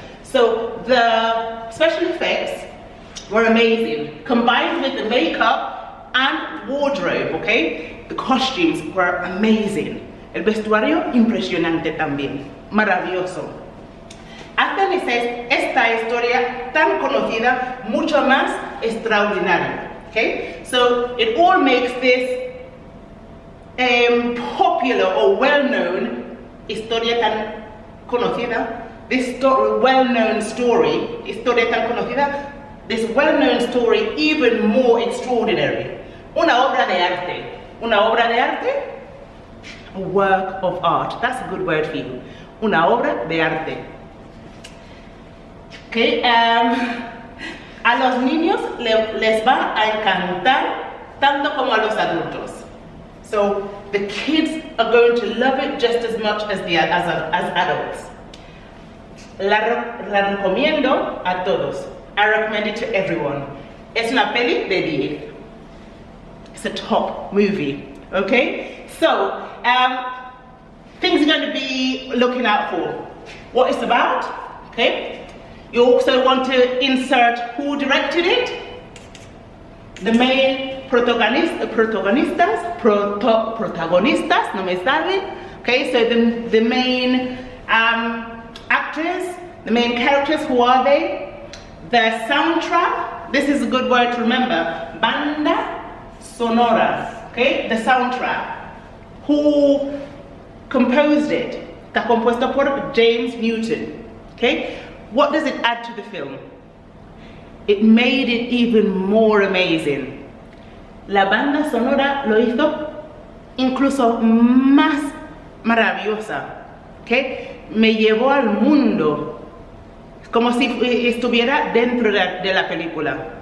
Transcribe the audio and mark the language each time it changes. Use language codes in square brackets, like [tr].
[en] So the special effects were amazing, combined with the makeup and wardrobe, okay? The costumes were amazing. [es] El vestuario impresionante también, maravilloso. Hacen esta historia tan conocida mucho más extraordinaria. [en] Okay? So it all makes this popular or well-known [es] historia tan conocida, [en] this well-known story, historia tan conocida, this well-known story even more extraordinary. [es] Una obra de arte. Una obra de arte? [en] A work of art. That's a good word for you. [es] Una obra de arte. Okay, a los niños les va a encantar tanto como a los adultos. [en] So the kids are going to love it just as much as adults. [es] La recomiendo a todos. [en] I recommend it to everyone. [es] Es una peli de 10. [en] It's a top movie. Okay, so things you're going to be looking out for. What it's about. Okay. You also want to insert who directed it, the main protagonistas, [es] no me sale. [en] Okay, so the main actors, the main characters, who are they? The soundtrack, this is a good word to remember, banda sonora, okay, the soundtrack. Who composed it? [es] Está compuesto por James Newton, okay? [en] What does it add to the film? It made it even more amazing. [es] La banda sonora lo hizo incluso más maravillosa. ¿Okay? Me llevó al mundo. como si estuviera dentro de la película.